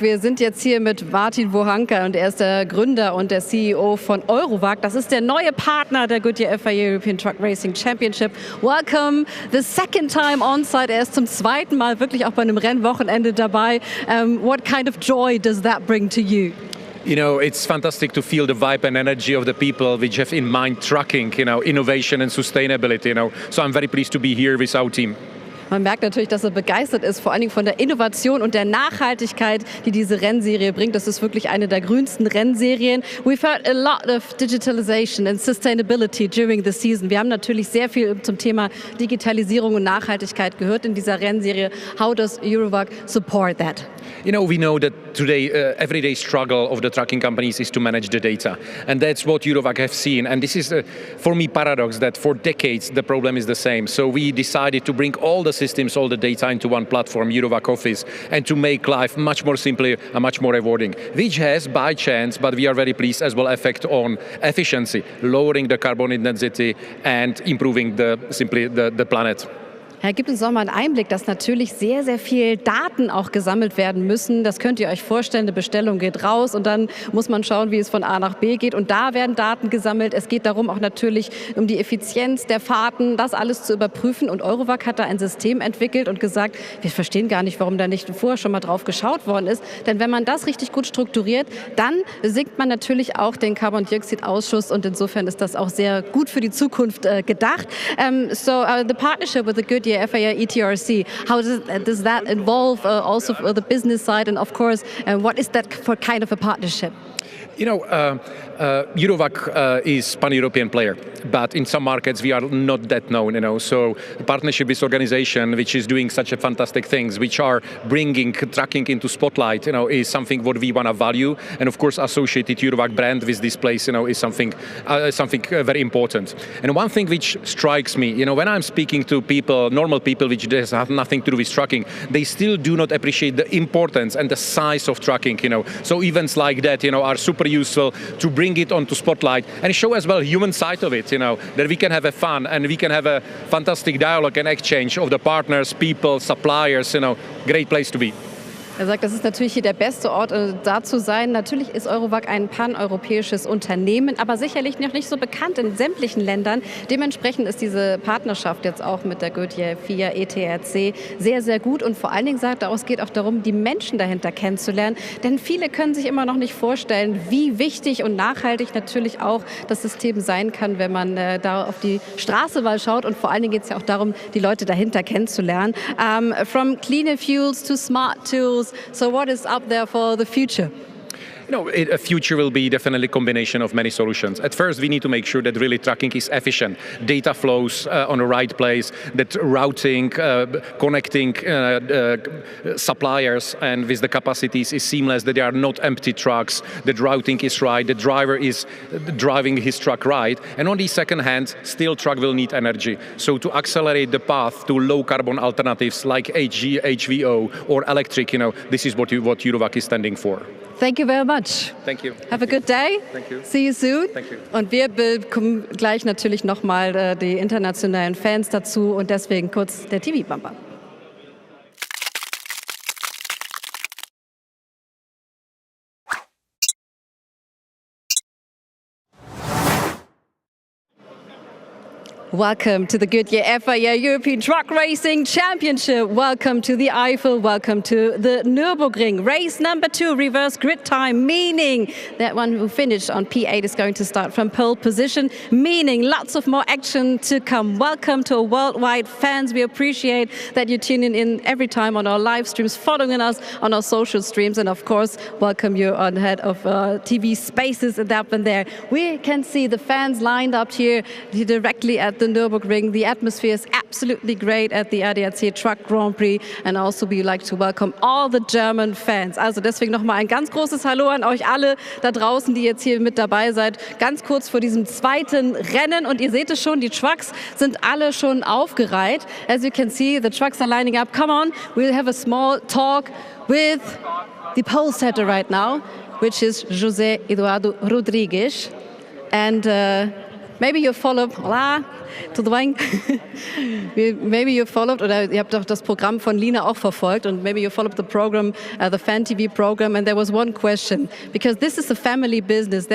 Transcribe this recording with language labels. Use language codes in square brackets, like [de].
[de] Wir sind jetzt hier mit Martin Wohanka und er ist der Gründer und der CEO von Eurowag. Das ist der neue Partner der Goodyear FIA European Truck Racing Championship. [en] Welcome, the second time on site. [de] Er ist zum zweiten Mal wirklich auch bei einem Rennwochenende dabei. [en] What kind of joy does that bring to you? You know, it's fantastic to feel the vibe and energy of the people which have in mind trucking, you know, innovation and sustainability, you know. So I'm very pleased to be here with our team. [de] Man merkt natürlich, dass er begeistert ist, vor allen Dingen von der Innovation und der Nachhaltigkeit, die diese Rennserie bringt. Das ist wirklich eine der grünsten Rennserien. [en] We've heard a lot of digitalization and sustainability during the season. [de] Wir haben natürlich sehr viel zum Thema Digitalisierung und Nachhaltigkeit gehört in dieser Rennserie. [en] How does Eurowag support that? You know, we know that today, everyday struggle of the trucking companies is to manage the data. And that's what Eurowag have seen. And this is, for me, paradox that for decades, the problem is the same. So we decided to bring all the systems, all the data into one platform, Eurowag Office, and to make life much more simpler and much more rewarding, which has, by chance, but we are very pleased as well, effect on efficiency, lowering the carbon intensity and improving the planet. [de] Herr, gibt uns doch mal einen Einblick, dass natürlich sehr, sehr viel Daten auch gesammelt werden müssen. Das könnt ihr euch vorstellen, eine Bestellung geht raus und dann muss man schauen, wie es von A nach B geht. Und da werden Daten gesammelt. Es geht darum auch natürlich um die Effizienz der Fahrten, das alles zu überprüfen. Und Eurowag hat da ein System entwickelt und gesagt, wir verstehen gar nicht, warum da nicht vorher schon mal drauf geschaut worden ist. Denn wenn man das richtig gut strukturiert, dann sinkt man natürlich auch den Carbon-Dioxid-Ausschuss. Und insofern ist das auch sehr gut für die Zukunft gedacht. [en] The partnership with the Goodyear FIA ETRC, how does that involve also the business side, and of course, what is that for kind of a partnership? You know, Eurowag is pan-European player, but in some markets we are not that known, you know. So the partnership with organization which is doing such a fantastic things, which are bringing trucking into spotlight, you know, is something what we want to value. And of course, associated Eurowag brand with this place, you know, is something very important. And one thing which strikes me, you know, when I'm speaking to people, normal people, which have nothing to do with trucking, they still do not appreciate the importance and the size of trucking, you know. So events like that, you know, are super useful to bring it onto spotlight and show as well human side of it, you know, that we can have a fun and we can have a fantastic dialogue and exchange of the partners, people, suppliers, you know, great place to be. [de] Er sagt, das ist natürlich hier der beste Ort, da zu sein. Natürlich ist Eurowag ein paneuropäisches Unternehmen, aber sicherlich noch nicht so bekannt in sämtlichen Ländern. Dementsprechend ist diese Partnerschaft jetzt auch mit der Goodyear FIA ETRC sehr, sehr gut. Und vor allen Dingen sagt er auch, es geht auch darum, die Menschen dahinter kennenzulernen. Denn viele können sich immer noch nicht vorstellen, wie wichtig und nachhaltig natürlich auch das System sein kann, wenn man da auf die Straße mal schaut. Und vor allen Dingen geht es ja auch darum, die Leute dahinter kennenzulernen. [en] From cleaner fuels to smart tools. So what is up there for the future? You know, a future will be definitely a combination of many solutions. At first, we need to make sure that really tracking is efficient. Data flows on the right place, that routing, connecting suppliers and with the capacities is seamless, that there are not empty trucks, that routing is right, the driver is driving his truck right. And on the second hand, still truck will need energy. So to accelerate the path to low carbon alternatives like HVO or electric, you know, this is what Eurowag is standing for. Thank you very much. Thank you. Have a good day. Thank you. See you soon. Thank you. [de] Und wir bekommen gleich natürlich nochmal die internationalen Fans dazu und deswegen kurz der TV-Bumper. [en] Welcome to the Goodyear FIA European Truck Racing Championship. Welcome to the Eifel. Welcome to the Nürburgring. Race number 2, reverse grid time, meaning that one who finished on P8 is going to start from pole position, meaning lots of more action to come. Welcome to our worldwide fans. We appreciate that you're tuning in every time on our live streams, following us on our social streams, and of course, welcome you on head of TV spaces and up and there. We can see the fans lined up here directly at the Nürburgring. The atmosphere is absolutely great at the ETRC Truck Grand Prix, and also we like to welcome all the German fans. [de] Also deswegen nochmal ein ganz großes Hallo an euch alle da draußen, die jetzt hier mit dabei seid. Ganz kurz vor diesem zweiten Rennen, und ihr seht es schon, die Trucks sind alle schon aufgereiht. [en] As you can see, the trucks are lining up. Come on, we'll have a small talk with the pole setter right now, which is José Eduardo Rodrigues. And maybe you followed, [pt] hola, tudo bem? [en] Maybe you followed, [de] oder ihr habt doch das Programm von Lina auch verfolgt, und [en] maybe you followed the program, the Fan TV program, and there was one question, because this is a family business.